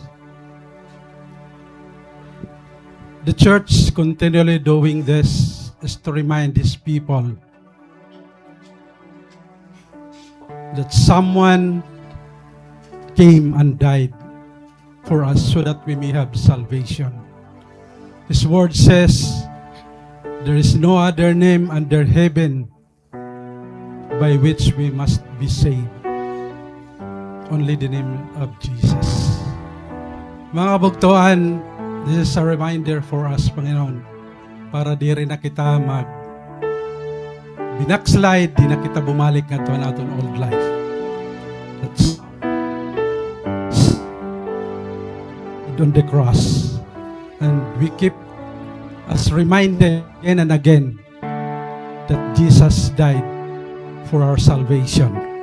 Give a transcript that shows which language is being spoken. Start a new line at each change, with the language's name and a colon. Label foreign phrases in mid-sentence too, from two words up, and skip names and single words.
English: The church continually doing this is to remind these people that someone came and died for us so that we may have salvation. His word says, there is no other name under heaven by which we must be saved. Only the name of Jesus.
Hiligaynon: Mga kabugtuan,
English: this is a reminder for us,
Hiligaynon: Panginoon, para di rin na kita binackslide, di na kita bumalik nga to natin
English: old life. That's on the cross. And we keep us reminded again and again that Jesus died for our salvation.